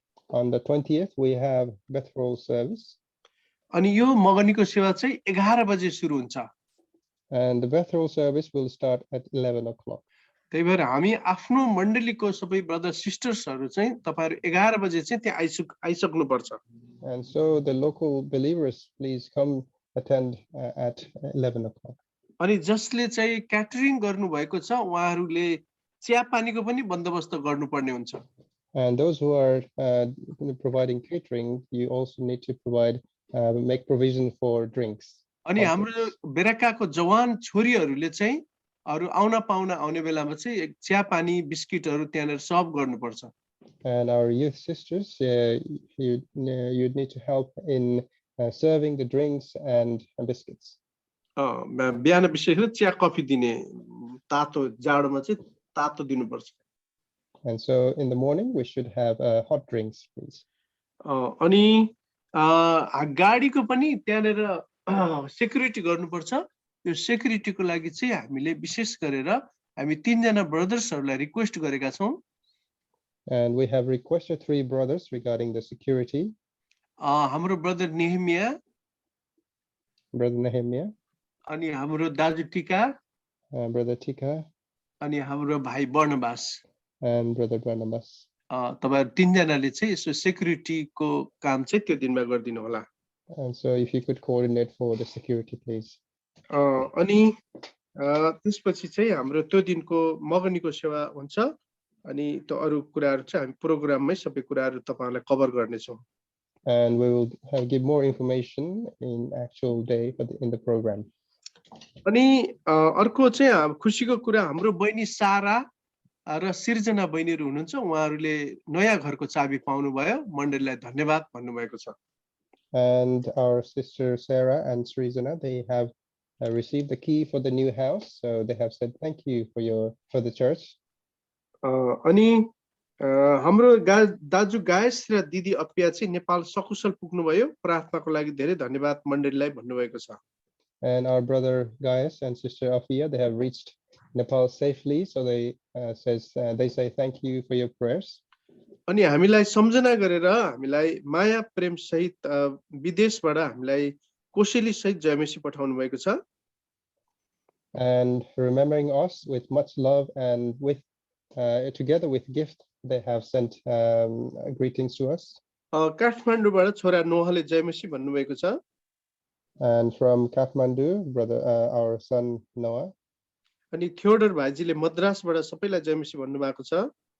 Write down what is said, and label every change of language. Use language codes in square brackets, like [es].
[en] On the 20th we have Bethel service. [ne] अनि यो मगनीको सेवा चाहिँ 11 बजे सुरु हुन्छ। [en] And the Bethel service will start at 11 o'clock. [ne] त्यही भएर हामी आफ्नो मण्डलीको सबै ब्रदर सिस्टर्सहरु चाहिँ तपाईहरु 11 बजे चाहिँ त्यहाँ आइसक्नु पर्छ। [en] And so the local believers, please come attend at 11 o'clock. [ne] अनि जसले चाहिँ क्याटरिङ गर्नु भएको छ उहाँहरुले चिया पानीको पनि बन्दोबस्त गर्नुपर्ने हुन्छ। [en] And those who are providing catering, you also need to provide make provision for drinks. [ne] अनि हाम्रो बेराकाको जवान छोरीहरुले चाहिँ अरु आउन पाउन आउने बेलामा चाहिँ चिया पानी बिस्किटहरु त्यहाँनेर सर्भ गर्नुपर्छ। [en] And our youth sisters, you need to help in serving the drinks and biscuits. [ne] बिहान विशेष गरी चिया कफी दिने, तातो जाडोमा चाहिँ तातो दिनुपर्छ। [en] And so in the morning we should have hot drinks, please. [ne] अनि गाडीको पनि त्यहाँनेर सेक्युरिटी गर्नुपर्छ। यो सेक्युरिटीको लागि चाहिँ हामीले विशेष गरेर हामी 3 जना ब्रदर्सहरुलाई रिक्वेस्ट गरेका छौं। [en] And we have requested 3 brothers regarding the security. [ne] हाम्रो ब्रदर नेहमिया, [en] Brother Nehemiah, [ne] अनि हाम्रो दाजु टिका, [en] Brother Tika, [ne] अनि हाम्रो भाइ बर्नबास, [en] and Brother Barnabas. [ne] तपाईहरु 3 जनाले चाहिँ यसो सेक्युरिटीको काम चाहिँ त्यो दिनमा गर्दिनु होला। [en] And so if you could coordinate for the security, please. [ne] अनि त्यसपछि चाहिँ हाम्रो त्यो दिनको मगनीको सेवा हुन्छ अनि त्यो अरु कुराहरु चाहिँ हामी प्रोग्राममै सबै कुराहरु तपाईहरुलाई कभर गर्नेछौँ [en] and we will give more information in actual day in the program. [ne] अनि अर्को चाहिँ खुशीको कुरा हाम्रो बहिनी सारा र सिर्जना बहिनीहरु हुनुहुन्छ उहाँहरुले नयाँ घरको चाबी पाउनु भयो मण्डलीलाई धन्यवाद भन्नुभएको छ [en] And our sister Sarah and Srizana, they have received the key for the new house, so they have said thank you for the church. [ne] अनि हाम्रो दाजु गायस र दिदी अपिया चाहिँ नेपाल सकुशल पुग्नु भयो प्रार्थनाको लागि धेरै धन्यवाद मण्डलीलाई भन्नुभएको छ [en] And our brother Gaius and sister Afia, they have reached Nepal safely, so they say thank you for your prayers. [ne] अनि हामीलाई सम्झना गरेर हामीलाई माया प्रेम सहित विदेशबाट हामीलाई कोसेली सहित जयमसी पठाउनु भएको छ [en] And remembering us with much love and with together with gift, they have sent greetings to us. [ne] काठमाडौँबाट छोरा नोहले जयमसी भन्नुभएको छ [en] And from Kathmandu, brother our son Noah. [ne] अनि थियोडर भाइजीले मद्रासबाट सबैलाई जयमसी भन्नुभएको छ